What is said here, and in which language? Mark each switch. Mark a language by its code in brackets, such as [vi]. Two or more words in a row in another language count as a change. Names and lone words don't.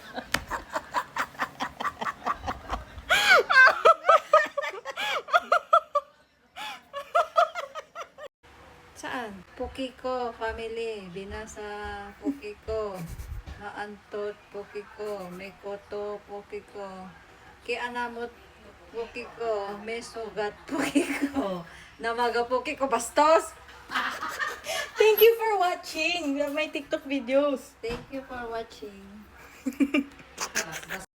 [ilo] Saan? Pukiko family. Binasa Pukiko. Maantot Pukiko. Mekoto Pukiko. Kianamot Pukiko. Mesugat Pukiko. Namaga Pukiko Bastos. [en] Thank you for watching my TikTok videos. Thank you for watching.